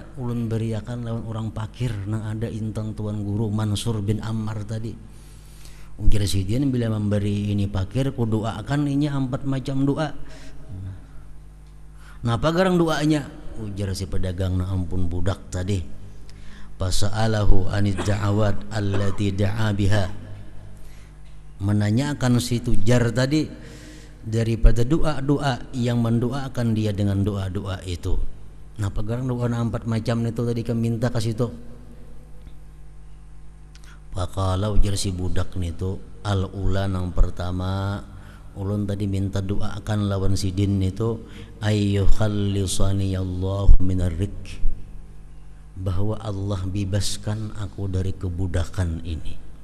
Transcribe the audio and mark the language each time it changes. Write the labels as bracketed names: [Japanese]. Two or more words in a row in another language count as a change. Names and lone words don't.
[Banjar] Ulun beriakan lawan orang fakir nang ada intang tuan guru Mansur bin Ammar tadi. Ujar sidin, bila memberi ini fakir ku doakan ini 4 macam doa. Napa garang doanya? Ujar si pedagang, na ampun budak tadi, [Arabic] فسأله عن الدعوات التي دعا بها, [Banjar] menanyakan si tujar tadi daripada doa-doa yang mendoakan dia dengan doa-doa itu. Napa garang doa 4 macam itu tadi kami minta kasih itu. Faqala, ujar si budak nitu, al-ula nang pertama ulun tadi minta doakan lawan sidin itu, [Arabic] أن يخلصني الله من الرق, [Banjar] bahwa Allah bebaskan aku dari kebudakan ini.